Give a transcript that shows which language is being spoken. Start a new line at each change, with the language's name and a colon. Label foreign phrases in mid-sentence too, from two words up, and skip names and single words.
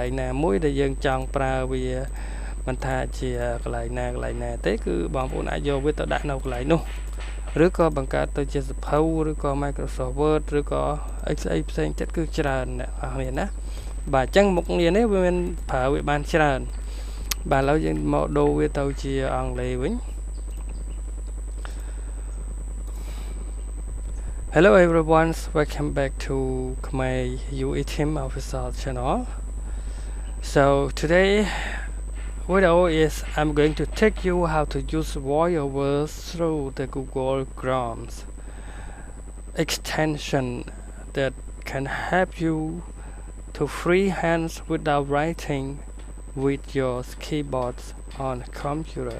Khmer: ងណាមួយដែលយើងចង់ប្រើវាមិនថាជាកន្លែងណាទេគឺបងប្អូនអាចយកវាទៅដាក់នៅកន្លែងនោះឬក៏បង្កើតទៅជាសភៅឬក៏ Microsoft Word ឬក៏អីផ្សេងទៀតគឺច្រើនអ្នកនរគ្នាណាបាទអញ្ចឹងមុខងារនេះវាមានប្រើវាបានច្រើនបាទឥឡូវយើងមកដូរវាទៅជាអង់គ្លេសវិញ
English: Hello everyone, welcome back to KhmerueTeams official channel. So today video is I'm going to take you how to use voiceovers through the Google Chrome extension that can help you to freehand without writing with your keyboards on computer.